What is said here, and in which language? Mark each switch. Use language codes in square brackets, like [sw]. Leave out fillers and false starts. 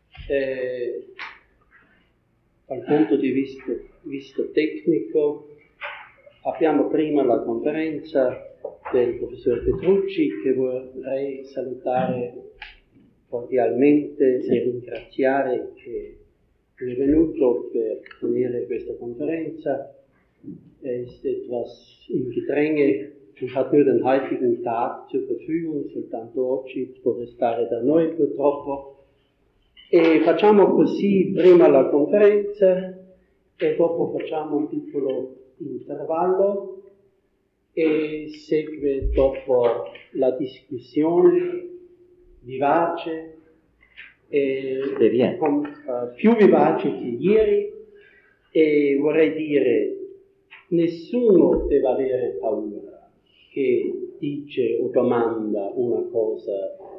[it] Dal punto di vista tecnico, abbiamo prima la conferenza del professor Petrucci, che vorrei salutare cordialmente e ringraziare che è venuto per tenere questa conferenza. [de] Er ist etwas im Gedränge und hat nur den heutigen Tag zur Verfügung, [it] soltanto oggi può restare da noi purtroppo. E facciamo così prima la conferenza e dopo facciamo un piccolo intervallo e segue dopo la discussione vivace e più vivace che ieri, e vorrei dire: nessuno deve avere paura che dice o domanda una cosa.